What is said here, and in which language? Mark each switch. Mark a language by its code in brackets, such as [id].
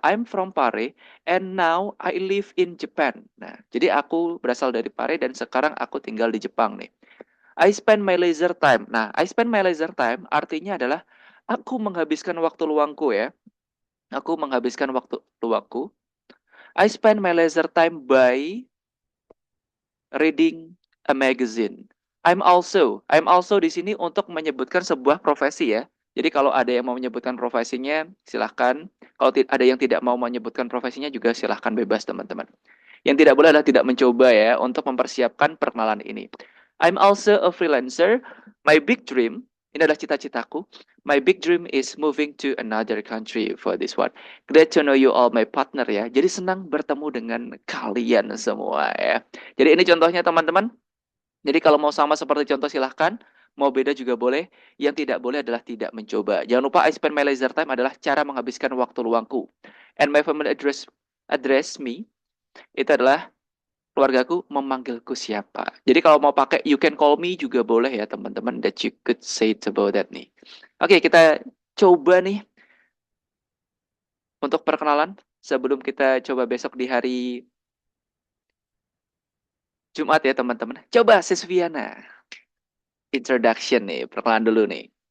[en] I'm from Pare and now I live in Japan. [id] Nah, jadi aku berasal dari Pare dan sekarang aku tinggal di Jepang nih. [en] I spend my leisure time. Nah, I spend my leisure time [id] artinya adalah aku menghabiskan waktu luangku ya. Aku menghabiskan waktu luangku. [en] I spend my leisure time by reading a magazine. I'm also [id] di sini untuk menyebutkan sebuah profesi ya. Jadi kalau ada yang mau menyebutkan profesinya, silahkan. Kalau ada yang tidak mau menyebutkan profesinya juga silahkan bebas teman-teman. Yang tidak boleh adalah tidak mencoba ya untuk mempersiapkan perkenalan ini. [en] I'm also a freelancer. My big dream, [id] ini adalah cita-citaku. [en] My big dream is moving to another country for this one. Glad to know you all my partner ya. [id] Jadi senang bertemu dengan kalian semua ya. Jadi ini contohnya teman-teman. Jadi kalau mau sama seperti contoh silahkan. Mau beda juga boleh. Yang tidak boleh adalah tidak mencoba. Jangan lupa [en] I spend my leisure time [id] adalah cara menghabiskan waktu luangku. [en] And my family address me. [id] Itu adalah keluargaku memanggilku siapa. Jadi kalau mau pakai [en] you can call me [id] juga boleh ya teman-teman. [en] That you could say it about that nih. [id] Oke, kita coba nih. Untuk perkenalan. Sebelum kita coba besok di hari Jumat ya teman-teman. Coba Sisviana. Introduction nih, perkenalan dulu nih.